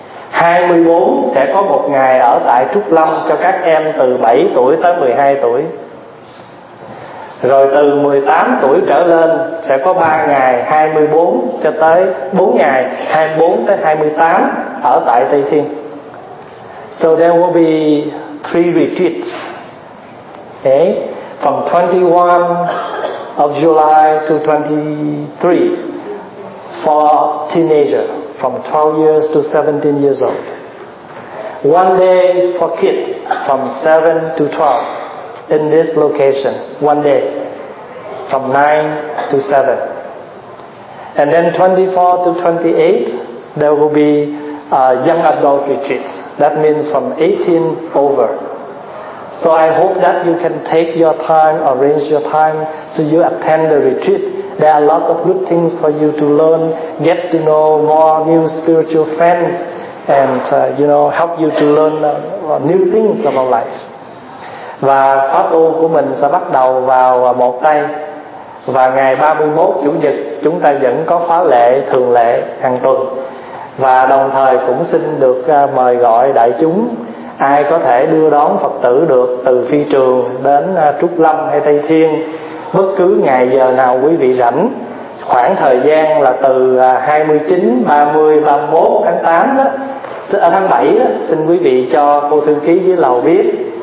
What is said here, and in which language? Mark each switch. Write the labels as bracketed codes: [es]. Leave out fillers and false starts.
[vi] 24 sẽ có một ngày ở tại Trúc Lâm cho các em từ 7 tuổi tới 12 tuổi. Rồi từ 18 tuổi trở lên sẽ có 3 ngày, 24 cho tới 4 ngày, 24 tới 28 ở tại Tây Thiên. [en] So there will be 3 retreats. Okay. From 21 of July to 23 for teenagers. From 12 years to 17 years old. One day for kids from 7 to 12 in this location. One day from 9 to 7. And then 24 to 28, there will be young adult retreats. That means from 18 over. So I hope that you can take your time, arrange your time, so you attend the retreat. There are a lot of good things for you to learn, get to know more new spiritual friends, and help you to learn new things about life. [vi] Và khóa tu của mình sẽ bắt đầu vào một tay. Và ngày 31 chủ nhật chúng ta vẫn có khóa lễ thường lệ hàng tuần. Và đồng thời cũng xin được mời gọi đại chúng, ai có thể đưa đón Phật tử được từ phi trường đến Trúc Lâm hay Tây Thiên, bất cứ ngày giờ nào quý vị rảnh, khoảng thời gian là từ 29, 30, 31 tháng 8 đó, ở tháng 7 đó, xin quý vị cho cô thư ký dưới lầu biết.